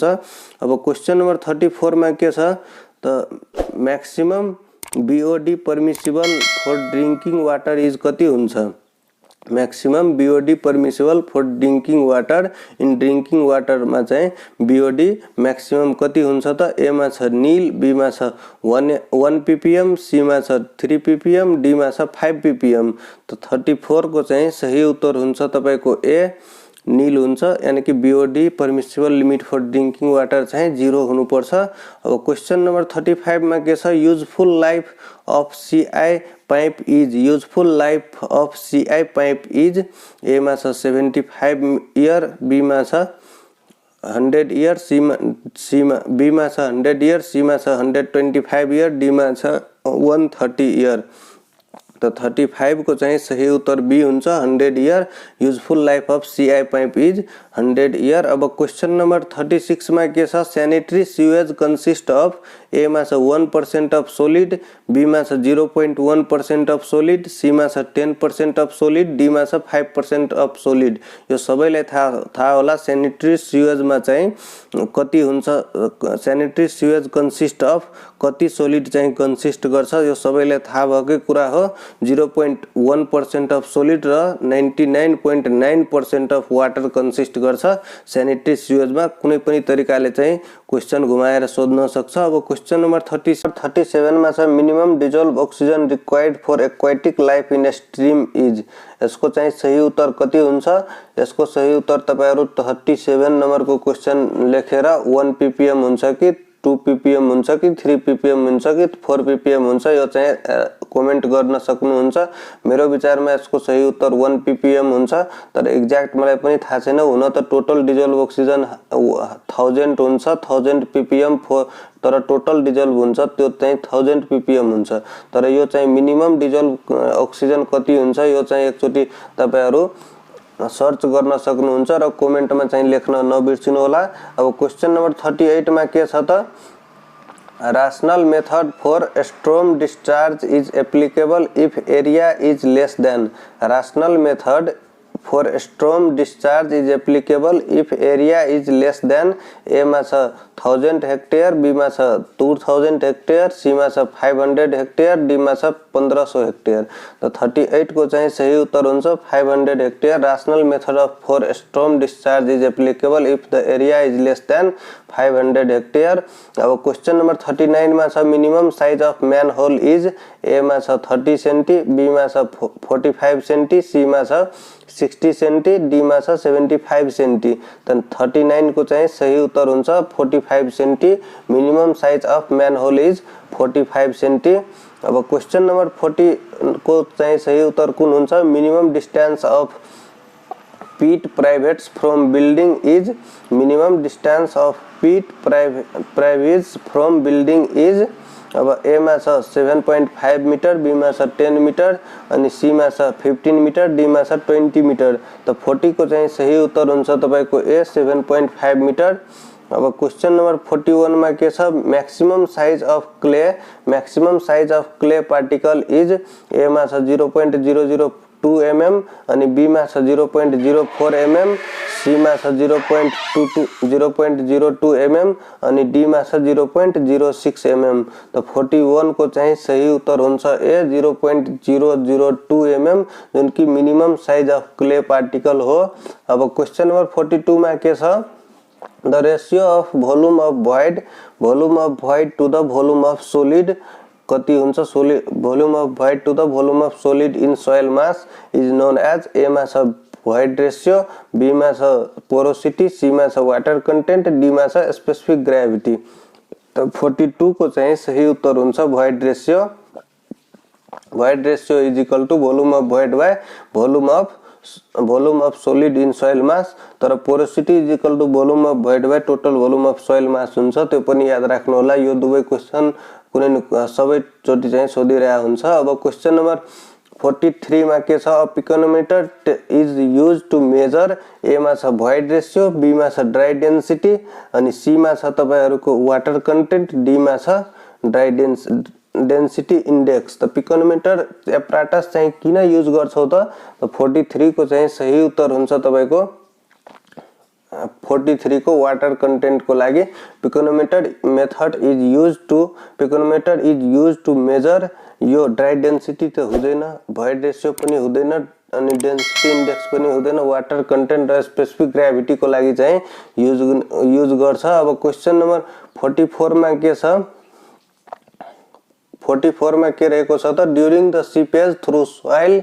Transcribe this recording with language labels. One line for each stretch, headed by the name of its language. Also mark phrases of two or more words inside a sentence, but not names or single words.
Nepali: अब क्वेशन नम्बर 34 मा के छ त,
English: maximum BOD permissible for drinking water is
Nepali: कति हुन्छ?
English: maximum BOD permissible for drinking water, in drinking water
Nepali: में चाहिँ
English: BOD maximum
Nepali: कति हुन्छ त? ए मा छ नील, बी मा छ 1 ppm, सी मा छ 3 ppm, डी मा छ 5 ppm। तो 34 को चाहिँ सही उत्तर हुन्छ तपाईको ए, नील हुन्छ, यानी कि
English: BOD permissible limit for drinking water
Nepali: चाहिँ 0 हुनुपर्छ। अब क्वेशन नम्बर 35 मा के छ,
English: useful life of CI pipe is, useful life of CI pipe is.
Nepali: ए मा छ 75 इयर, बी मा छ 100 इयर, बी मा छ 100 इयर, सी मा छ 125 इयर, डी मा छ 130 इयर। तो 35 को चाहिँ सही उत्तर बी हुन्छ, 100 इयर।
English: useful life of CI pipe is 100 year.
Nepali: अब क्वेशन नंबर 36 में के छ,
English: sanitary sewage consist of.
Nepali: ए मा छ 1%
English: of solid,
Nepali: बी मा छ 0.1%
English: of solid,
Nepali: सी मा छ 10%
English: of solid,
Nepali: डी मा छ 5%
English: of solid.
Nepali: यो सबैलाई थाहा होला
English: sanitary sewage
Nepali: में चाहिँ कति हुन्छ,
English: sanitary sewage consist of
Nepali: कति सोलिड चाहिँ कंसिस्ट गर्छ, यो सबैलाई थाहा भएकै कुरा हो। 0.1%
English: of solid
Nepali: र 99.9%
English: of water
Nepali: कंसिस्ट गर्छ
English: sanitary sewage
Nepali: में। कुनै पनि तरिकाले चाहिँ क्वेशन घुमाएर सोध्न सक्छ। अब क्वेशन नंबर 37 में छ,
English: minimum dissolved oxygen required for aquatic life in stream is.
Nepali: यसको चाहिँ सही उत्तर कति हुन्छ? यसको सही उत्तर तपाईहरु 37 नंबर को क्वेशन लेखेर 1 ppm हुन्छ कि 2 ppm हुन्छ कि 3 ppm हुन्छ कि 4 ppm हुन्छ, यो चाहिँ कमेन्ट गर्न सक्नुहुन्छ। मेरो विचारमा यसको सही उत्तर 1 ppm हुन्छ, तर एक्ज्याक्ट मलाई पनि थाहा छैन। हुन त
English: total dissolved oxygen
Nepali: 1000 हुन्छ, 1000 ppm, तर
English: total dissolved
Nepali: हुन्छ त्यो चाहिँ 1000 ppm हुन्छ। तर यो चाहिँ
English: minimum dissolved oxygen
Nepali: कति हुन्छ, यो चाहिँ एकचोटी तपाईहरु सर्च गर्न सक्नुहुन्छ र कमेन्ट में चाहिँ लेख्न नबिर्सिनु होला। अब क्वेशन नंबर 38 में के छ त,
English: rational method for storm discharge is applicable if area is less than। rational method for storm discharge is applicable if area is less than।
Nepali: ए मा छ 1000 हेक्टेयर, बी मा छ 2000 हेक्टेयर, सी मा छ 500 हेक्टेयर, डी मा छ 1500 हेक्टेयर। तो 38 को चाहिँ सही उत्तर हुन्छ 500 हेक्टेयर।
English: rational method for storm discharge is applicable if the area is less than 500 हेक्टेयर।
Nepali: अब क्वेशन नंबर 39 मा छ,
English: minimum size of man hole is.
Nepali: ए मा छ 30 सेंटी, बी मा छ 45 सेंटी, सी मा छ 60 सेंटी, डी मा छ 75 सेंटी। त 39 को चाहिँ सही उत्तर हुन्छ 45 सेंटी।
English: minimum size of man hole is 45 centi.
Nepali: अब क्वेशन नंबर 40 को चाहिँ सही उत्तर कुन हुन्छ,
English: minimum distance of pit privates from building is. minimum distance of pit privates from building is।
Nepali: अब ए मा छ 7.5 मीटर, बी मा छ 10 मीटर, अनि सी मा छ 15 मीटर, डी मा छ 20 मीटर। तो 40 को चाहिँ सही उत्तर हुन्छ तपाईको ए, 7.5 मीटर। अब क्वेशन नंबर 41 में के छ,
English: maximum size of clay, maximum size of clay particle is.
Nepali: ए मा छ 0.002 mm, अनि बी मा छ 0.04 mm, सी मा छ 0.02 mm, अनि डी मा छ 0.06 mm। तो 41 को चाहिँ सही उत्तर हुन्छ ए, 0.002 mm, जुन कि
English: minimum size of clay particle
Nepali: हो। अब क्वेशन नंबर 42 में के छ,
English: the ratio of volume of void to the volume of solid
Nepali: कति हुन्छ,
English: volume of void to the volume of solid in soil mass is known as।
Nepali: ए मा छ
English: void ratio,
Nepali: बी मा छ porosity, सी मा छ
English: water content,
Nepali: डी मा छ
English: specific gravity।
Nepali: तो 42 को चाहिँ सही उत्तर हुन्छ
English: void ratio। void ratio is equal to volume of void by volume of solid in soil mass तर porosity is equal to volume of void by total volume of soil mass
Nepali: हुन्छ त्यो पनि याद राख्नु होला यो दुवै क्वेशन कुनै सबै चोटी चाहिँ सोधिरहेको हुन्छ अब क्वेशन नम्बर 43 मा के छ
English: piconometer is used to measure
Nepali: ए मा छ
English: void ratio
Nepali: बी मा छ
English: dry density
Nepali: अनि सी मा छ तपाईहरुको
English: water content
Nepali: डी मा छ
English: dry density index
Nepali: त पिकोनोमिटर एप्राटस चाहिँ किन युज गर्छौ त 43 को चाहिँ सही उत्तर हुन्छ तपाईको 43 को
English: water content
Nepali: को लागि
English: piconometer method is used to measure
Nepali: यो
English: dry density
Nepali: त हुँदैन
English: void ratio
Nepali: पनि हुँदैन अनि
English: density index
Nepali: पनि हुँदैन
English: water content
Nepali: र
English: specific gravity
Nepali: को लागि चाहिँ युज गर्छ अब क्वेशन नम्बर 44 मा के छ 44 मा के रहेको छ त
English: during the seepage through soil